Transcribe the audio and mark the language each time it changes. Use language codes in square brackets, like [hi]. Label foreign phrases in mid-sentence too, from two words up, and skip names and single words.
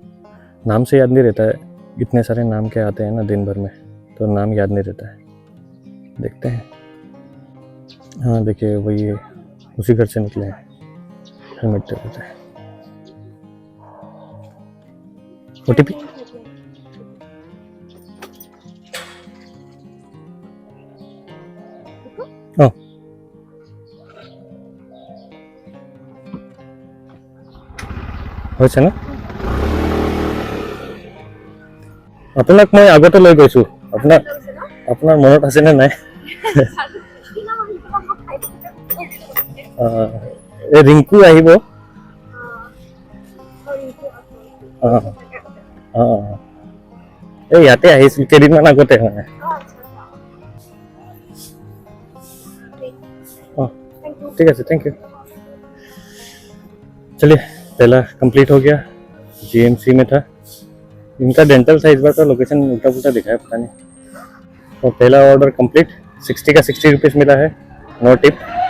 [hi] नाम से याद नहीं रहता है, इतने सारे नाम के आते हैं ना दिन भर में, तो नाम याद नहीं रहता है। देखते हैं, हाँ देखिए वही है, उसी घर से निकले हैं। हेलमेट दे देते हैं। [as] OTP হৈছে না আপোনাক মই আগতে লৈ গৈছো, আপোনাৰ মনত আছে নে নাই? এই ৰিংকু আহিব। এই ইয়াতে আহিছিল কেইদিনমান আগতে। [hi] মানে ठीक है, [en] thank you. [hi] चलिए पहला कंप्लीट हो गया, GMC में था। इनका डेंटल था इस बार, तो लोकेशन उल्टा पुल्टा दिखाया पता नहीं। तो पहला ऑर्डर कंप्लीट, 60 का 60 रुपीज़ मिला है, [en] no tip.